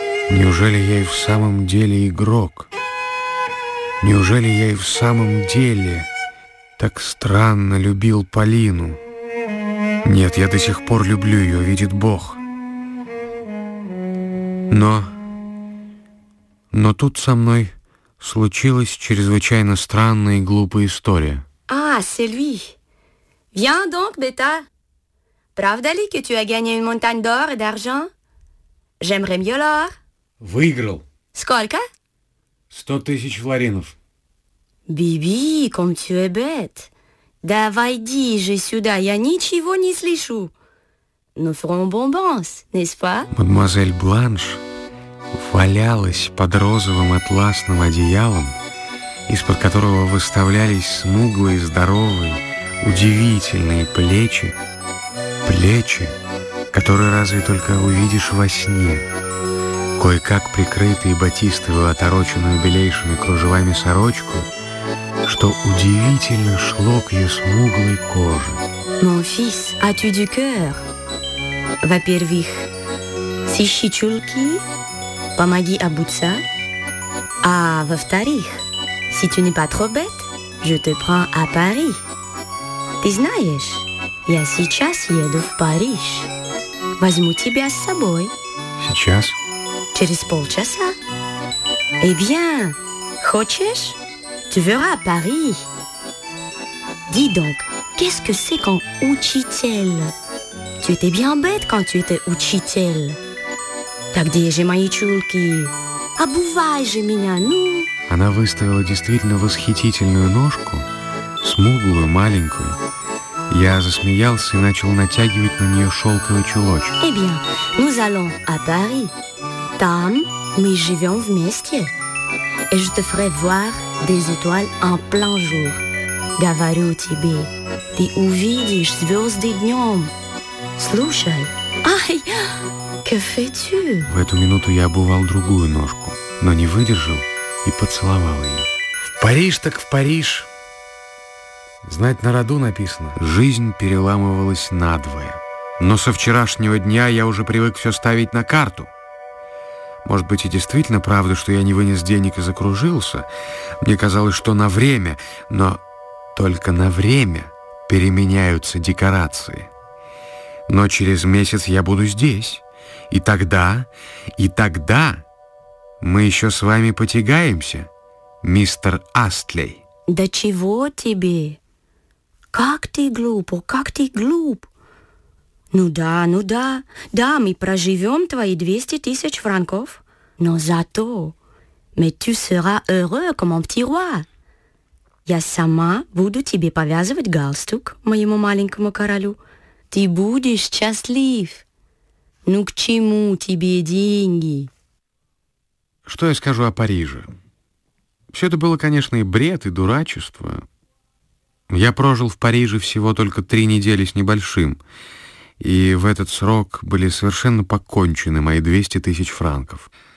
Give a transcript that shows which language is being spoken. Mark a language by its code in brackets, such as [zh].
[ru] Неужели я и в самом деле игрок? Неужели я и в самом деле так странно любил Полину? Нет, я до сих пор люблю ее, видит Бог. Но тут со мной случилась чрезвычайно странная и глупая история. [fr] А, Сильви, viens donc, Beta. [ru] Правда ли, [fr] que tu as gagné une montagne d'or et d'argent? J'aimerais mieux l'or. [ru] Выиграл. Сколько? 100 000 флоринов. [fr] Биби, comme tu es bête. [ru] Да войди же сюда, я ничего не слышу. [fr] Nous ferons bonbons, n'est-ce pas? [ru] Мадемуазель Бланш валялась под розовым атласным одеялом, из-под которого выставлялись смуглые, здоровые, удивительные плечи. Плечи, которые разве только увидишь во сне. Кое-как прикрытые батистовую, отороченную белейшими кружевами сорочку, что удивительно шло к ее смуглой коже. [fr] Mon fils, as-tu du cœur? [ru] Во-первых, сыщи чулки, помоги обуться. А во-вторых, [fr] si tu n'es pas trop bête, je te prends à Paris. [ru] Ты знаешь, я сейчас еду в Париж. Возьму тебя с собой. Сейчас? Через полчаса. [fr] Eh bien, [ru] хочешь? [fr] Tu verras à Paris. Dis donc, qu'est-ce que c'est qu'un учитель? Tu étais bien bête quand tu étais учитель. [ru] Так где же мои чулки? Обувай же меня, ну! Она выставила действительно восхитительную ножку, смуглую, маленькую. Я засмеялся и начал натягивать на нее шелковый чулочек. [fr] Eh bien, nous allons à Paris. [ru] Там мы живем вместе. [fr] Et je te ferai voir des étoiles en plein jour. [ru] Говорю тебе, ты увидишь звезды днем. Слушай. [fr] Ай, que fais-tu? [ru] В эту минуту я обувал другую ножку, но не выдержал и поцеловал ее. В Париж так в Париж. Знать на роду написано. Жизнь переламывалась надвое. Но со вчерашнего дня я уже привык все ставить на карту. Может быть, и действительно правда, что я не вынес денег и закружился. Мне казалось, что на время, но только на время переменяются декорации. Но через месяц я буду здесь. И тогда мы еще с вами потягаемся, мистер Астли. Да чего тебе? Как ты глуп, о, как ты глуп. Ну да, ну да. Да, мы проживем твои 200 000 франков. Но зато, [fr] mais tu seras heureux comme un petit roi. [ru] Я сама буду тебе повязывать галстук, моему маленькому королю. Ты будешь счастлив. Ну к чему тебе деньги? Что я скажу о Париже? Все это было, конечно, и бред, и дурачество. Я прожил в Париже всего только 3 недели с небольшим, и в этот срок были совершенно покончены мои 200 000 франков.